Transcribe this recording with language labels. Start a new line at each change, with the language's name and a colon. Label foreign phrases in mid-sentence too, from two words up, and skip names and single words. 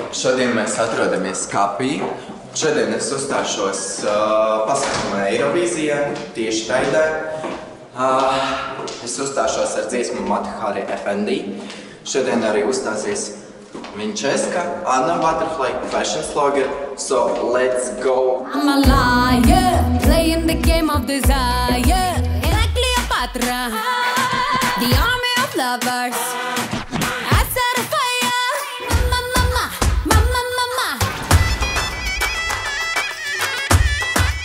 Latvian: Šodien mēs atrodamies Skapī. Šodien es uzstāšos pasākumā Eirovīzijā, tieši Taidē. Es uzstāšos ar dziesmu Matahari Efendi. Šodien arī uzstāsies Vinčeska, Anna Butterfly,
English: fashion slogger. So, let's go! I'm a liar, playing the game of desire. Like Cleopatra, the army of lovers. I set a fire. Mama, mama, mama, mama.